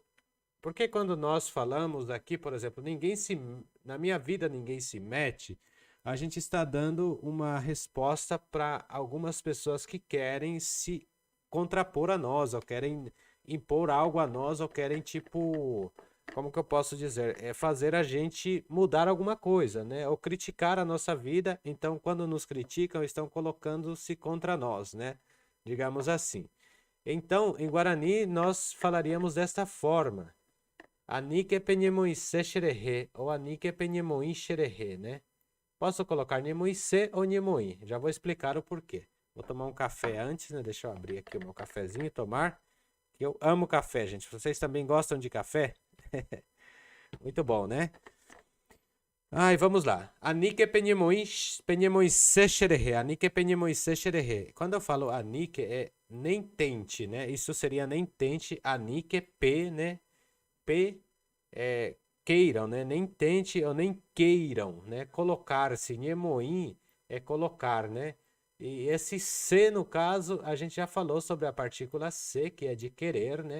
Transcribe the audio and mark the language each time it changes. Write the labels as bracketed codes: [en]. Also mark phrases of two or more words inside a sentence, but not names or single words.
[pt] Porque quando nós falamos aqui, por exemplo, na minha vida ninguém se mete, a gente está dando uma resposta para algumas pessoas que querem se contrapor a nós, ou querem impor algo a nós, ou querem, tipo, como que eu posso dizer? É fazer a gente mudar alguma coisa, né? Ou criticar a nossa vida. Então, quando nos criticam, estão colocando-se contra nós, né? Digamos assim. Então, em Guarani, nós falaríamos desta forma. [gn] Anike penhemoise xererê, ou Anike penhemoim xererê, [pt] né? Posso colocar Nhemoise ou Nhemoim? Já vou explicar o porquê. Vou tomar um café antes, né? Deixa eu abrir aqui o meu cafezinho e tomar. Que eu amo café, gente. Vocês também gostam de café? Muito bom, né? Ai, vamos lá. [gn] Anike penhemoise xererê. Anike penhemoise xererê. [pt] Quando eu falo Anike, é nem tente, né? Isso seria nem tente. Anike, P, né? P queiram, né? Nem tente ou nem queiram, né? Colocar-se. Nhemoim é colocar, né? E esse C, no caso, a gente já falou sobre a partícula C, que é de querer, né?